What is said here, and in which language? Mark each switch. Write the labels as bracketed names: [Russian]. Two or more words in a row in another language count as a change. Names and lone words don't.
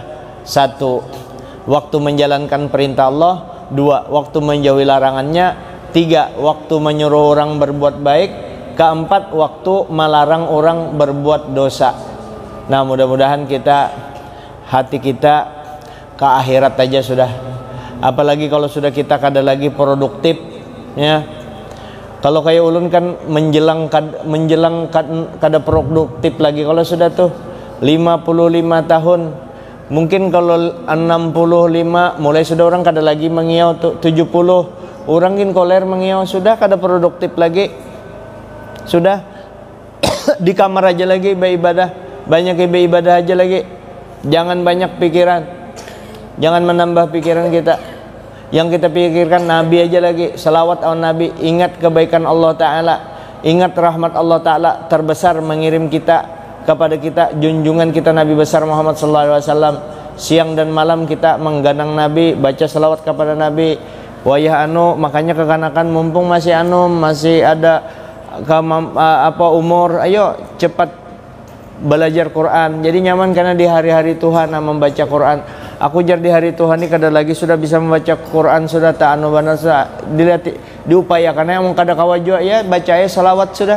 [Indonesian] 1, waktu menjalankan perintah Allah. 2, waktu menjauhi larangannya. 3, waktu menyuruh orang berbuat baik. 4, waktu melarang orang berbuat dosa. Nah, mudah-mudahan hati kita ke akhirat aja sudah. Apalagi kalau sudah kita kada lagi produktif, ya. Kalau kayak ulun kan menjelang kada produktif lagi. Kalau sudah tuh 55 tahun, mungkin kalau 65 mulai sudah orang kada lagi mengiau tuh. 70 orang gin koler mengiau, sudah kada produktif lagi. Sudah di kamar aja lagi beribadah. Banyak ibadah aja lagi. Jangan banyak pikiran. Jangan menambah pikiran kita. Yang kita pikirkan Nabi aja lagi. [Arabic] صلوات على النبي. [Indonesian] Ingat kebaikan Allah Ta'ala. Ingat rahmat Allah Ta'ala terbesar mengirim kita kepada kita, junjungan kita Nabi besar Muhammad SAW. Siang dan malam kita mengganang Nabi, baca salawat kepada Nabi. Wayah makanya kekanakan mumpung masih ada umur, ayo cepat belajar Quran. Jadi nyaman karena di hari-hari Tuhan membaca Quran. Aku jar di hari Tuhan ini kada lagi sudah bisa membaca Quran, sudah tak benar sudah diupayakan yang kada kawajua ya, baca salawat sudah.